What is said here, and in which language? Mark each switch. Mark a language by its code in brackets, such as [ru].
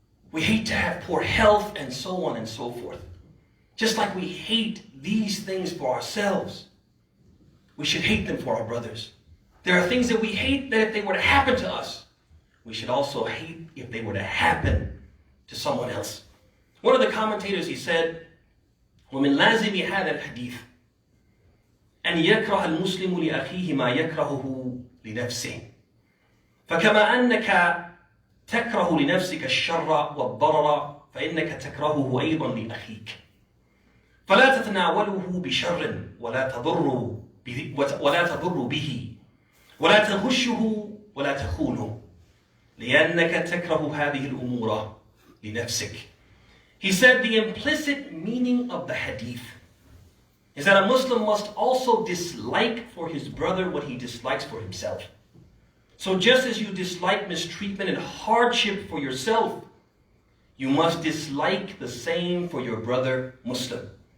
[en] We hate to have poor health and so on and so forth. Just like we hate these things for ourselves, we should hate them for our brothers. There are things that we hate that if they were to happen to us, we should also hate if they were to happen to someone else. One of the commentators, he said, [ar] وَمِنْ لَازِمِ هَذَا الْحَدِيثِ أن يكره المسلم لأخيه ما يكرهه لنفسه فكما أنك تكره لنفسك الشر والضرر فإنك تكرهه أيضا لأخيك فلا تتناوله بشر ولا تضر به ولا تغشه ولا تخونه لأنك تكره هذه الأمور لنفسك. [en] He said the implicit meaning of the hadith is that a Muslim must also dislike for his brother what he dislikes for himself. So just as you dislike mistreatment and hardship for yourself, you must dislike the same for your brother Muslim.